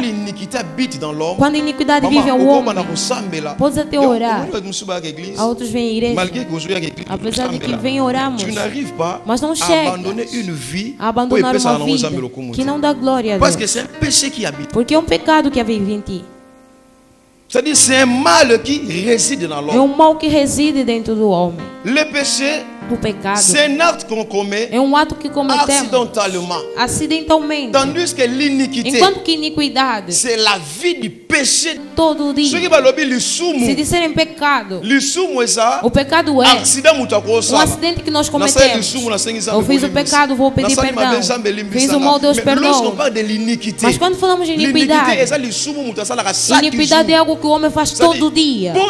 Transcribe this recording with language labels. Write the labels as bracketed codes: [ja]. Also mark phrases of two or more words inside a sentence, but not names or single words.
[pt] Quando a iniquidade vive ao homem, podes até orar. A outros vêm à igreja, apesar de que vêm oramos, mas não chega a abandonar uma vida que não dá glória a Deus, porque é um pecado que vive em ti. [fr] C'est un mal qui réside dans l'homme. [pt] É um mal que reside dentro do homem. [fr] Le péché, [pt] o pecado, [fr] c'est un acte qu'on commet [pt] é um ato que cometemos acidentalmente. [fr] Tandis que l'iniquité, [pt] enquanto que iniquidade, [fr] c'est la vie du péché. [pt] Todo dia. Se disserem pecado, o pecado é um acidente que nós cometemos. Eu fiz o pecado, vou pedir perdão. Fiz o mal, Deus perdoa. Mas quando falamos de iniquidade, iniquidade é algo que o homem faz todo dia.